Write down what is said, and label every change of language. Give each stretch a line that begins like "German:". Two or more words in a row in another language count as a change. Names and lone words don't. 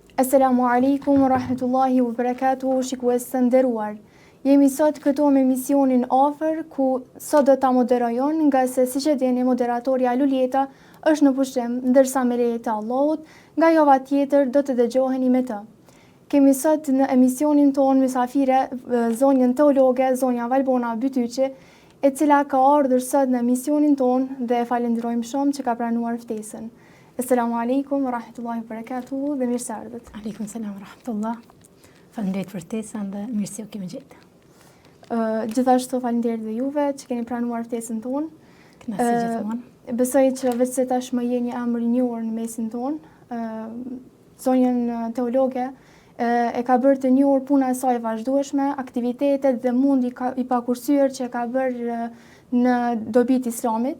Arabic: السلام عليكم ورحمة الله وبركاته,
Albanian: shikues të nderuar. Jemi sot këtu me misionin Afër, ku sot do ta moderajon, nga se siç e dini moderatorja Lulieta është në pushim, ndërsa me leje të Allahut, nga java tjetër do të dëgjoheni me të. Kemi sot në emisionin tonë mysafire zonjën teologe, zonja Valbona Bytyqi, e cila ka ardhur sot në emisionin tonë dhe e falenderojmë shumë që ka pranuar ftesën.
Arabic: السلام عليكم ورحمة الله وبركاته
Albanian: dhe mirë se ardhët.
Arabic: عليكم السلام ورحمة الله.
Albanian: Faleminderit për ftesën dhe mirë se u kemi gjetë. Gjithashtu faleminderit dhe juve që keni pranuar ftesën tonë. Kënaqësi gjithmonë. Besoj që vetë se tashmë jeni emër i njohur në mesin tonë. Zonjën teologe e ka bërë të njohur puna e saj vazhdueshme, aktivitetet dhe mundi i pakursyer që ka bërë në dobi të Islamit.